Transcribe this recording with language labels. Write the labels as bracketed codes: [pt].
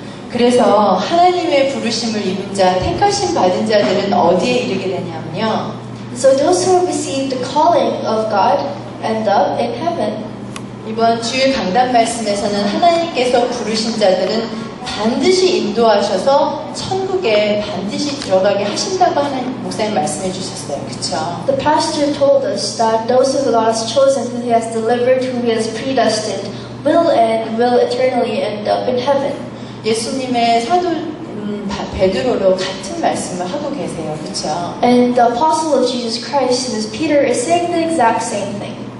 [ko] 그래서 하나님의 부르심을 입은 자, 택하심 받은 자들은 어디에 이르게 되냐면요. [en] So those who have received the calling of God end up in heaven. [ko] 이번 주일 강단 말씀에서는 하나님께서 부르신 자들은 반드시 인도하셔서 천국에 반드시 들어가게 하신다고 하는 목사님 말씀해 주셨어요. 그렇죠? [en] The pastor told us that those who God has chosen, who He has delivered, who He has predestined, will eternally end up in heaven. [ko] 예수님의 사도 베드로로 같은 말씀을 하고 계세요. 그렇죠? [en] And the apostle of Jesus Christ, who is Peter, is saying the exact same thing.